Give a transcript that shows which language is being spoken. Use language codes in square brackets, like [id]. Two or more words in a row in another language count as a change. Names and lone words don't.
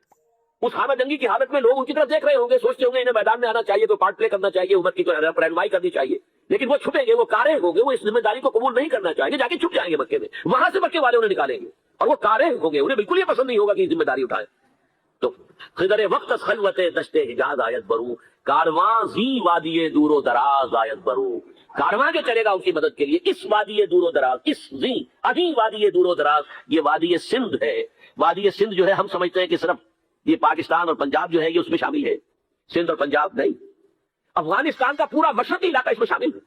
[ur] اس حامہ جنگی کی حالت میں لوگ ان کی طرف دیکھ رہے ہوں گے، سوچتے ہوں گے انہیں میدان میں آنا چاہیے، تو [en] part play [ur] کرنا چاہیے، امت کی تو رہنمائی کرنی چاہیے، لیکن وہ چھپیں گے، وہ کارے ہوں گے، وہ اس ذمہ داری کو قبول نہیں کرنا چاہیں گے، جا کے چھپ جائیں گے مکے میں، وہاں سے مکے والے انہیں نکالیں گے، اور وہ کارے ہوں گے، انہیں بالکل یہ پسند نہیں ہوگا کہ یہ ذمہ داری اٹھائیں۔ [fa] تو خضر وقت از خلوت دشت حجاز آیت برو، کارواں زی وادی دور و دراز آیت برو۔ [ur] کارواں جو چلے گا ان کی مدد کے لیے اس [fa] وادی دور و دراز، [ur] اس زی ابھی [fa] وادی دور و دراز، [ur] یہ وادی سندھ ہے۔ وادی سندھ جو ہے ہم سمجھتے ہیں کہ صرف یہ پاکستان اور پنجاب جو ہے یہ اس میں شامل ہے، سندھ اور پنجاب نہیں، افغانستان کا پورا مشرقی علاقہ اس میں شامل ہے۔